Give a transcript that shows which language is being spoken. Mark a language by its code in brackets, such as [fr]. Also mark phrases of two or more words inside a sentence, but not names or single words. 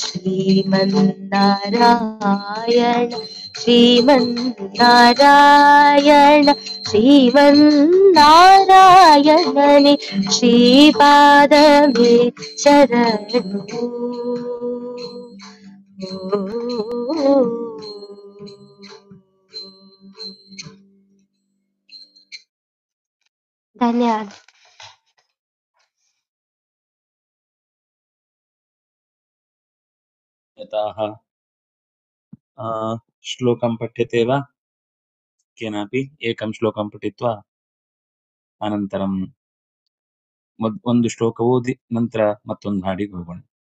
[kn] ಶ್ರೀಮನ್ನಾರಾಯಣ ಶ್ರೀಮನ್ನಾರಾಯಣ ಶ್ರೀಮನ್ನಾರಾಯಣನೆ ಶ್ರೀಪಾದಮೇ ಶರಣು. ಧನ್ಯವಾದ. [sa] यतः श्लोकं पठ्यते वा? केनापि एकं श्लोकं पठित्वा अनन्तरं [kn] ಒಂದು ಶ್ಲೋಕ ಓದಿ ನಂತರ ಮತ್ತೊಂದು ಹಾಡಿಗೆ ಹೋಗೋಣ.